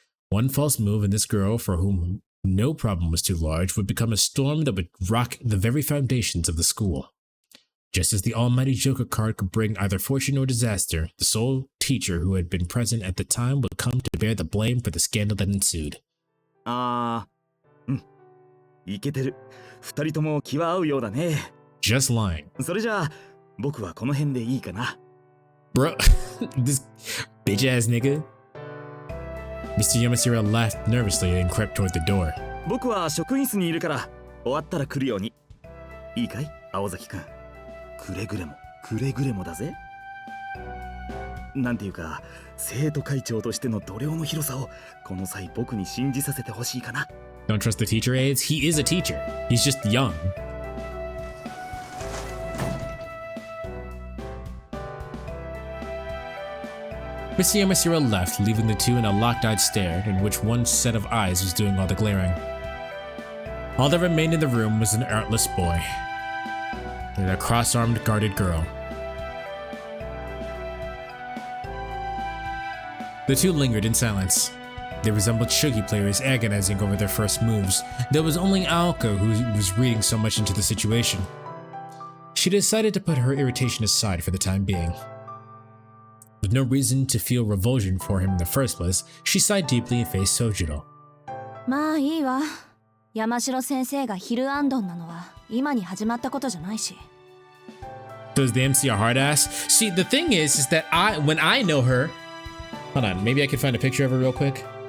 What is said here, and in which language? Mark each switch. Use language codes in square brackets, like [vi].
[en] One false move, and this girl, for whom no problem was too large, would become a storm that would rock the very foundations of the school. Just as the almighty Joker card could bring either fortune or disaster, the sole teacher who had been present at the time would come to bear the blame for the scandal that ensued. [ja] いけてる。二人とも気は合うようだね。 [en] Just lying. [ja] それじゃあ、僕はこの辺でいいかな。 [en] Bro, this bitch ass nigga. Mr. Yamasura laughed nervously and crept toward the door. [ja] 僕は職員室にいるから、終わったら来るように。いいかい、青崎くん。くれぐれもだぜ。なんていうか、生徒会長としての度量の広さを、この際僕に信じさせてほしいかな。 [en] Don't trust the teacher aides? He is a teacher. He's just young. Mr. Yamasura left, leaving the two in a locked-eyed stare, in which one set of eyes was doing all the glaring. All that remained in the room was an artless boy and a cross-armed guarded girl. The two lingered in silence. They resembled shogi players agonizing over their first moves. There was only Aoko who was reading so much into the situation. She decided to put her irritation aside for the time being. With no reason to feel revulsion for him in the first place, she sighed deeply and faced Sojiro. [ja] まあいいわ。山城先生がヒルアンドンなのは今に始まったことじゃないし。 [en] Does the MC a hard ass? See, the thing is that when I know her, hold on, maybe I can find a picture of her real quick.